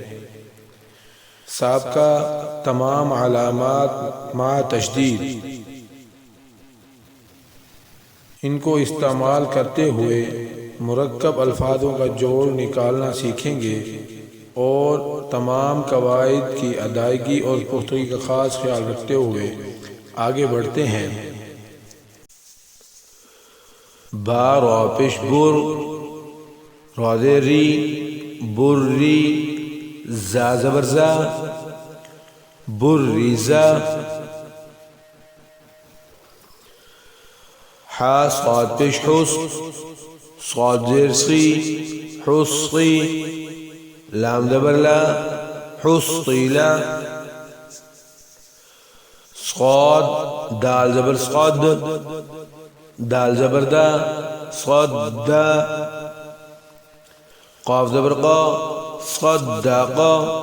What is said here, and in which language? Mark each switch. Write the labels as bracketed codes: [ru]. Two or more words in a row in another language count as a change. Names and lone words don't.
[ur] سابقہ تمام علامات مع تشدید، ان کو استعمال کرتے ہوئے مرکب الفاظوں کا جوڑ نکالنا سیکھیں گے اور تمام قواعد کی ادائیگی اور پختگی کا خاص خیال رکھتے ہوئے آگے بڑھتے ہیں. با را پیش بر، را زیر ری، بری. زا زبر زا، بریزا. حا صاد پیش حس، صاد زیر سی، حصی. لام زبر لا، حصیلا. صاد دال زبر صاد، دال زبر دا، صاد دا. قاف زبر قا، صدقا.